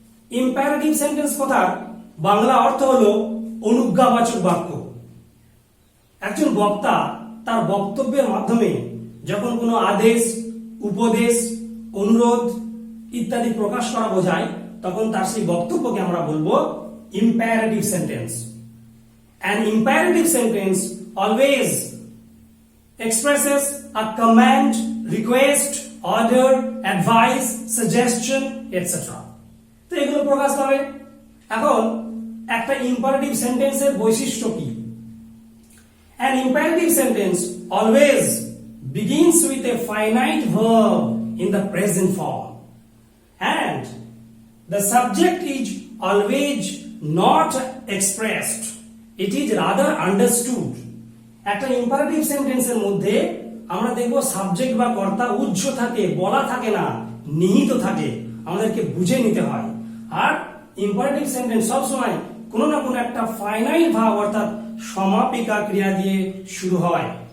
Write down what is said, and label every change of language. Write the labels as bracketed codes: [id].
[bn] Imperative sentence কথার বাংলা অর্থ হলো অনুজ্ঞাবাচক বাক্য। একজন বক্তা তার বক্তব্যের মাধ্যমে যখন কোনো আদেশ, উপদেশ, অনুরোধ ইত্যাদি প্রকাশ করা বোঝায়, তখন তার সেই বক্তব্যকে আমরা বলবো imperative sentence. [en] An imperative sentence always expresses a command, request, order, advice, suggestion, etc. [bn] তো এগুলো প্রকাশ পাবে। এখন একটা imperative sentence এর বৈশিষ্ট্য কি? [en] An imperative sentence always begins with a finite verb in the present form, and the subject is always not expressed, it is rather understood. [bn] একটা imperative সেন্টেন্সের মধ্যে আমরা দেখব সাবজেক্ট বা কর্তা উজ্জ্ব থাকে, বলা থাকে না, নিহিত থাকে, আমাদেরকে বুঝে নিতে হয়। আর ইম্পারেটিভ সেন্টেন্স সবসময় কোনো না কোনো একটা ফাইনাইট ভাব অর্থাৎ সমাপিকা ক্রিয়া দিয়ে শুরু হয়।